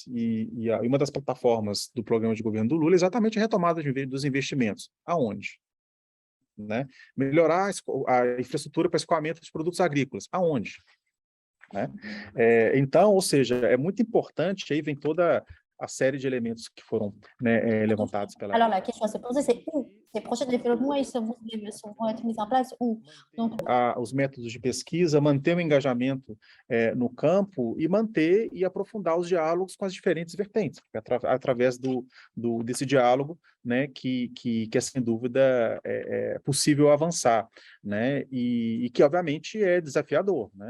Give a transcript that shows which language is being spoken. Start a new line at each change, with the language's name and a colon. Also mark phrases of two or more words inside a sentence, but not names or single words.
Portuguese: E uma das plataformas do programa de governo do Lula é exatamente a retomada dos investimentos. Aonde? Né? Melhorar a infraestrutura para escoamento dos produtos agrícolas. Aonde? Né? Então, ou seja, é muito importante, aí vem toda a série de elementos que foram, né, levantados pela...
French: Alors, la question à se poser, c'est où ces projets de développement ils vont être mis en place où? Donc,
Portuguese: os métodos de pesquisa, manter o engajamento no campo e manter e aprofundar os diálogos com as diferentes vertentes, através desse diálogo, né, que é sem dúvida possível avançar, né, e que obviamente é desafiador, né.